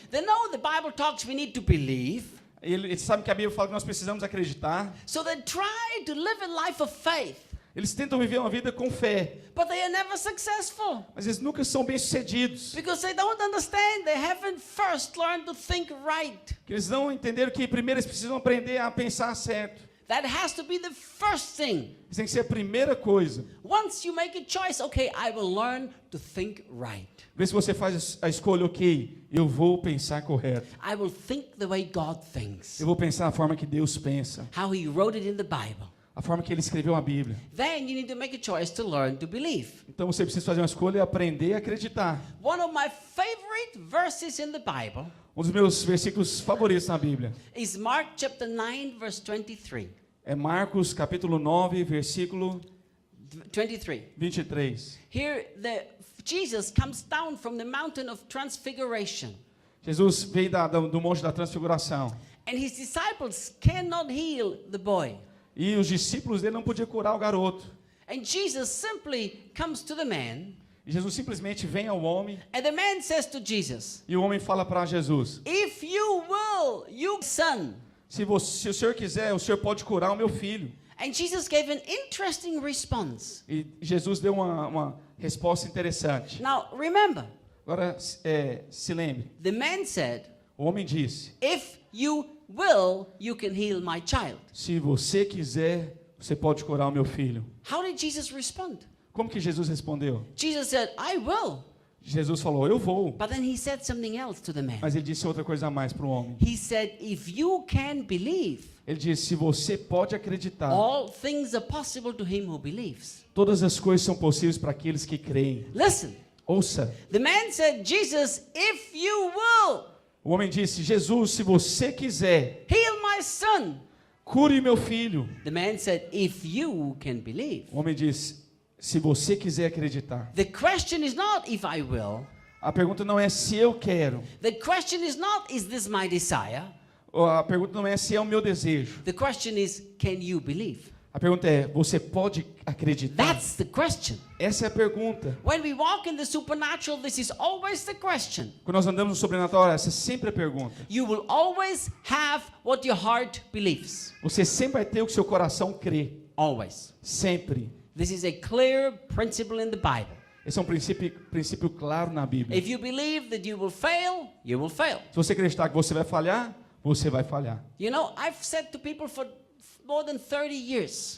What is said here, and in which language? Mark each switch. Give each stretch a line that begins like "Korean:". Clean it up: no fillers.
English: They know the Bible talks we need to believe.
Portuguese: Eles sabem que a Bíblia fala que nós precisamos acreditar.
English: So they try to live a life of faith,
Portuguese: Eles tentam viver uma vida com fé,
English: but they are never successful
Portuguese: mas eles nunca são bem-sucedidos.
English: because they don't understand. They haven't first learned to think right.
Portuguese: Porque eles não entenderam que primeiro eles precisam aprender a pensar certo.
English: That has to be the first thing.
Portuguese: Isso tem que ser a primeira coisa.
English: Once you make a choice, okay, I will learn to think right.
Portuguese: Vê se você faz a escolha, ok, eu vou pensar correto.
English: I will think the way God thinks.
Portuguese: Eu vou pensar a forma que Deus pensa,
English: How He wrote it in the Bible.
Portuguese: a forma que Ele escreveu a Bíblia.
English: Then you need to make a choice to learn to believe.
Portuguese: Então você precisa fazer uma escolha e aprender a acreditar.
English: One of my favorite verses in the Bible
Portuguese: Um dos meus versículos favoritos na Bíblia
English: is Mark chapter 9 verse 23.
Portuguese: é Marcos capítulo 9, versículo
English: 23.
Portuguese: 23.
English: Here, Jesus comes down from the mountain of transfiguration.
Portuguese: Jesus veio do Monte da Transfiguração.
English: And his disciples cannot heal the boy.
Portuguese: E os discípulos dele não podiam curar o garoto.
English: And Jesus simply comes to the man.
Portuguese: E Jesus simplesmente vem ao homem.
English: And the man says to Jesus,
Portuguese: E o homem fala para Jesus:
English: if you will, you son.
Portuguese: se o Senhor quiser, o Senhor pode curar o meu filho.
English: And Jesus gave an interesting response.
Portuguese: E Jesus deu uma resposta interessante.
English: Now, remember,
Portuguese: Agora, se lembre.
English: the man said,
Portuguese: O homem disse:
English: if you will, you can heal my child.
Portuguese: se você quiser, você pode curar o meu filho.
English: How did Jesus respond?
Portuguese: Como que Jesus respondeu?
English: Jesus said, I will.
Portuguese: Jesus falou: eu vou.
English: But then he said something else to the man.
Portuguese: Mas ele disse outra coisa a mais para o homem.
English: He said, if you can believe,
Portuguese: Ele disse: se você pode acreditar,
English: all things are possible to him who believes.
Portuguese: todas as coisas são possíveis para aqueles que creem.
English: Listen,
Portuguese: Ouça.
English: the man said, Jesus, if you will,
Portuguese: O homem disse: Jesus, se você quiser,
English: heal my son.
Portuguese: cure meu filho.
English: The man said, if you can believe.
Portuguese: O homem disse: se você quiser acreditar.
English: The question is not if I will.
Portuguese: A pergunta não é se eu quero.
English: The question is not, is this my desire?
Portuguese: A pergunta não é se é o meu desejo.
English: The question is, can you believe?
Portuguese: A pergunta é: você pode acreditar?
English: That's the question.
Portuguese: Essa é a pergunta.
English: When we walk in the supernatural, this is always the question.
Portuguese: Quando nós andamos no sobrenatural, essa é sempre a pergunta.
English: You will always have what your heart believes.
Portuguese: Você sempre vai ter o que seu coração crê.
English: Always.
Portuguese: Sempre.
English: This is a clear principle in the Bible.
Portuguese: Esse é um princípio claro na Bíblia.
English: If you believe that you will fail, you will fail.
Portuguese: Se você acreditar que você vai falhar, você vai falhar.
English: You know, I've said to people for more than 30 years,